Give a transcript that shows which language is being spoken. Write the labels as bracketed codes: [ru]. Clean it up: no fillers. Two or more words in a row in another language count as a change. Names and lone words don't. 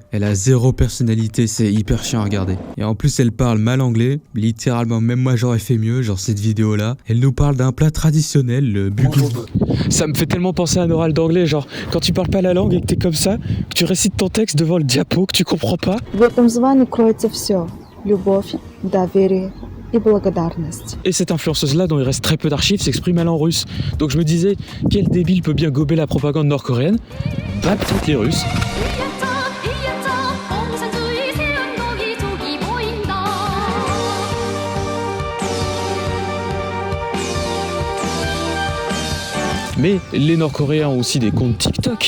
[fr] Elle a zéro personnalité, c'est hyper chiant à regarder. Et en plus elle parle mal anglais, littéralement même moi j'aurais fait mieux, genre cette vidéo là. Elle nous parle d'un plat traditionnel, le bugul. Ça me fait tellement penser à un oral d'anglais, genre quand tu parles pas la langue et que t'es comme ça, que tu récites ton texte devant le diapo, que tu comprends pas. [ru] В этом звании кроется все: любовь, доверие и благодарность. [fr] Et cette influenceuse-là, dont il reste très peu d'archives, s'exprime mal en russe. Donc je me disais, quel débile peut bien gober la propagande nord-coréenne? Bah peut-être les Russes. Mais les Nord-Coréens ont aussi des comptes TikTok.